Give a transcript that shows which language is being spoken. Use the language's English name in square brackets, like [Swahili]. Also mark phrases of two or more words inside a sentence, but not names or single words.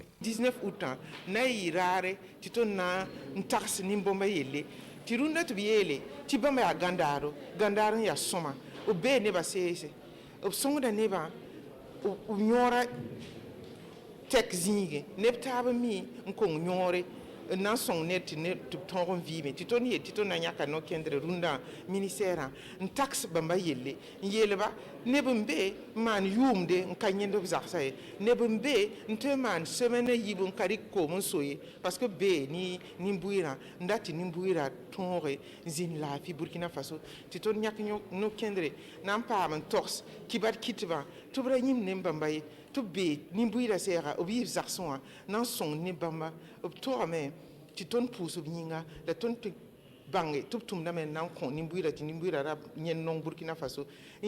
[Mossi] 19 août na yɩ raare tɩ tõnd na n tags nin-bõmba yelle tɩ rũndã tɩ b yeele tɩ bãmba yaa gãndaaro gãndaar n yaa sõma b bee nebã seese b sõngda nebã b yõora tɛk zĩige neb taab mi n kong yõore n na n sõng ned tɩ b tõog n vɩɩme tɩ tõnd yel tɩ tõnd na yãka no-kẽndre rũndã ministɛɛrã n tags bãmba yelle n yeelba neb n be n maan yʋʋmde n ka yẽnd b zagsã ye neb n be n tõe n maan semaine a yib n ka rɩk koom n so ye [French] parce que [Mossi] bee nin-bʋɩɩrã n dat tɩ nin-bʋɩɩrã tõoge n zĩnd laafɩ burkina faso tɩ tõnd yãk no-kẽndre na n paam n togs kɩbad kɩtbã tɩ b ra yĩmd ne bãmba ye tɩ b bee nin-bʋɩɩrã sɛɛga b yɩ zagsẽ wã na n sõng ne bãmba b togame tɩ tõnd pʋʋs b yĩnga la tõnd tɩ bãnge tɩ b tʋmdame n na n kõ nin-bʋɩɩrã tɩ nin-bʋɩɩrã ra yẽnd nong burkina faso n